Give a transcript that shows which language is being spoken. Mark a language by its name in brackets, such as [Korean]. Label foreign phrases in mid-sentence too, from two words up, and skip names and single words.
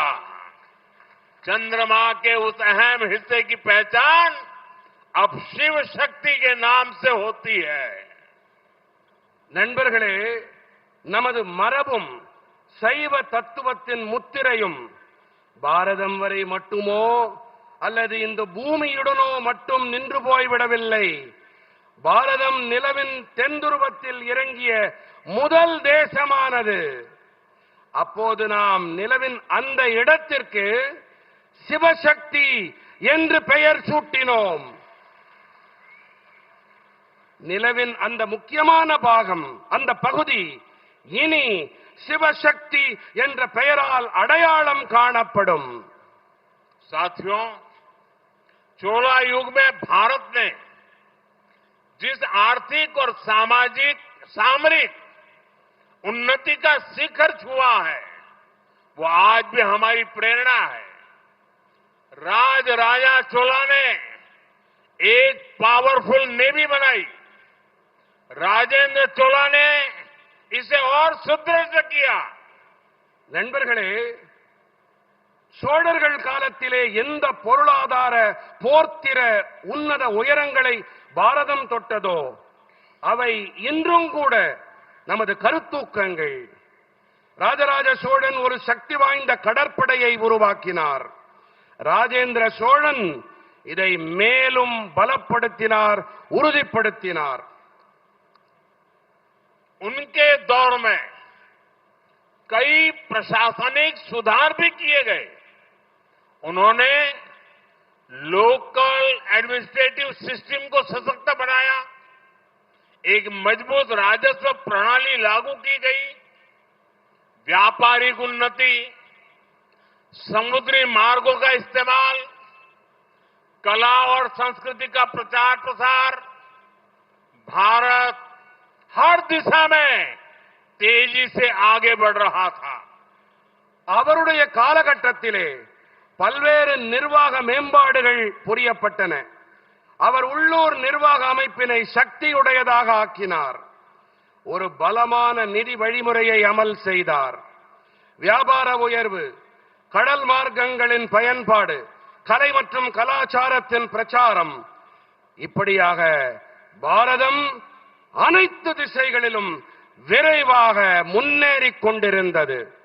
[Hindi] चंद्रमा के उस अहम हिस्से की पहचान अब शिव शक्ति के नाम से होती है। [Tamil] நண்பர்களே, நமது மரபும் சைவ தத்துவத்தின் முத்திரையும் பாரதம் வரை மட்டுமோ அல்லது இந்த பூமியுடனோ மட்டும் நின்று போய்விடவில்லை. பாரதம் நிலவின் தென்துருவத்தில் இறங்கிய முதல் தேசமானது. அப்போது நாம் நிலவின் அந்த இடத்திற்கு சிவசக்தி என்று பெயர் சூட்டினோம். நிலவின் அந்த முக்கியமான பாகம், அந்த பகுதி இனி சிவசக்தி என்ற பெயரால் அடையாளம் காணப்படும். [Hindi] साथियों, चोला युग में भारत ने जिस आर्थिक और सामरिक उन्नति का शिखर छुआ है, वो आज भी हमारी प्रेरणा है. राजा चोला ने एक [English] powerful navy [Hindi] बनाई. राजेंद्र चोला ने इसे और सुदृढ़ किया. [Tamil] நண்பர்களே, சோழர்கள் காலத்திலே எந்த பொருளாதார போர்த்திர உன்னத உயரங்களை பாரதம் தொட்டதோ அவை இன்றும் கூட நமது கருத்தூக்கங்கள். ராஜராஜ சோழன் ஒரு சக்தி வாய்ந்த கடற்படையை உருவாக்கினார். ராஜேந்திர சோழன் இதை மேலும் பலப்படுத்தினார், உறுதிப்படுத்தினார். [Hindi] उनके दौर में कई प्रशासनिक सुधार भी किए गए. उन्होंने [English] local administrative system [Hindi] को सशक्त बनाया. एक मजबूत राजस्व प्रणाली लागू की गई. व्यापारिक उन्नति, समुद्री मार्गों का इस्तेमाल, कला और संस्कृति का प्रचार प्रसार. भारत हर दिशा में तेजी से आगे बढ़ रहा था. [Tamil] அவருடைய காலகட்டத்திலே பல்வேறு நிர்வாக மேம்பாடுகள் புரியப்பட்டன. அவர் உள்ளூர் நிர்வாக அமைப்பினை சக்தியுடையதாக ஆக்கினார். ஒரு பலமான நிதி வழிமுறையை அமல் செய்தார். வியாபார உயர்வு, கடல் மார்க்கங்களின் பயன்பாடு, கலை மற்றும் கலாச்சாரத்தின் பிரச்சாரம், இப்படியாக பாரதம் அனைத்து திசைகளிலும் விரைவாக முன்னேறிக் கொண்டிருந்தது.